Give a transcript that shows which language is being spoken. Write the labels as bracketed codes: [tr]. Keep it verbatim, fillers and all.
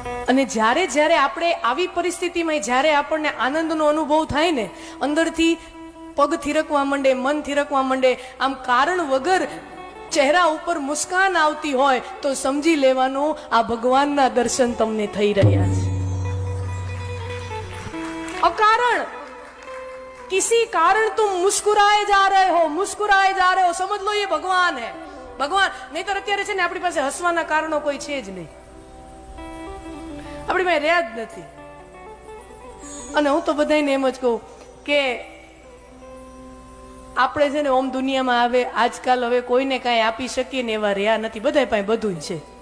[gu] અને જ્યારે જ્યારે આપણે આવી પરિસ્થિતિમાં, જ્યારે આપણને આનંદનો અનુભવ થાય ને, અંદરથી પગ થિરકવા માંડે, મન થિરકવા માંડે, આમ કારણ વગર ચહેરા ઉપર મુસ્કાન આવતી હોય, તો સમજી લેવાનું આ ભગવાનના દર્શન તમને થઈ રહ્યા છે. [hi] અકારણ किसी कारण तुम मुस्कुराए जा रहे हो, मुस्कुराए जा रहे हो, समझ लो ये भगवान है. भगवान नहीं तो [gu] અત્યારે છે ને આપણી પાસે હસવાના કારણો કોઈ છે જ નહીં, આપણી પાસે રહ્યા જ નથી. અને હું તો બધાને એમ જ કહું કે આપણે છે ને ઓમ દુનિયામાં આવે આજકાલ હવે કોઈને કાંઈ આપી શકીએ ને એવા રહ્યા નથી, બધા પાસે બધું છે.